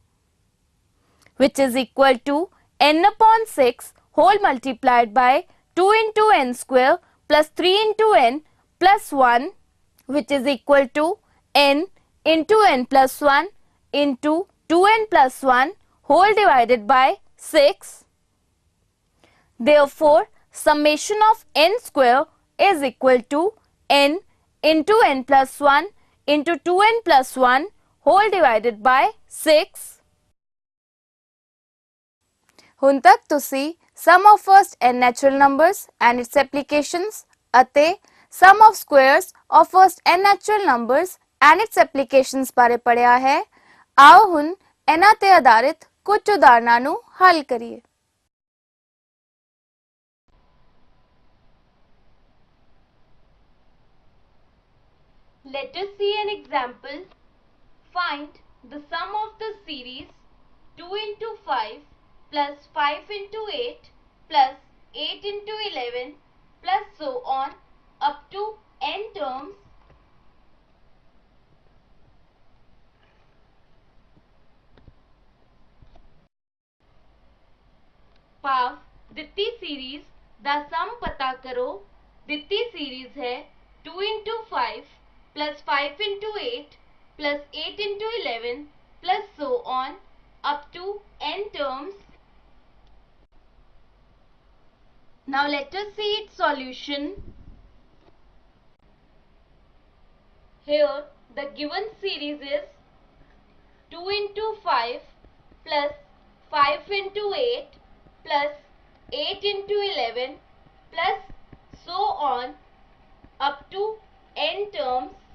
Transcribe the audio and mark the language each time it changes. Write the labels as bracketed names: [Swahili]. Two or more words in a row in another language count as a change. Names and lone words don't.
[English] which is equal to n upon 6 whole multiplied by 2 into n square plus 3 into n plus 1, which is equal to n into n plus 1 into 2n plus 1 whole divided by 6. Therefore, summation of n square is equal to n into n plus 1 into 2n plus 1 whole divided by 6. [Punjabi] ਹੁਣ ਤੱਕ ਤੁਸੀਂ [English] sum of first n natural numbers and its applications [Punjabi] ਅਤੇ [English] sum of squares of first n natural numbers and its applications [Punjabi] ਬਾਰੇ ਪੜਿਆ ਹੈ। ਆਓ ਹੁਣ ਇਹਨਾਂ ਤੇ ਆਧਾਰਿਤ ਕੁਝ ਉਦਾਹਰਣਾਂ ਨੂੰ ਹੱਲ ਕਰੀਏ। [English] Let us see an example. Find the sum of the series 2 into 5 plus 5 into 8 plus 8 into 11 plus so on up to n terms [Punjabi] ਭਾਵ ਦਿੱਤੀ ਸੀਰੀਜ਼ ਦਾ ਸਮ ਪਤਾ ਕਰੋ। ਦਿੱਤੀ ਸੀਰੀਜ਼ ਹੈ [English] 2 into 5 plus 5 into 8 plus 8 into 11 plus so on up to n terms. Now let us see its solution. Here the given series is 2 into 5 plus 5 into 8 plus 8 into 11 plus so on up to n terms.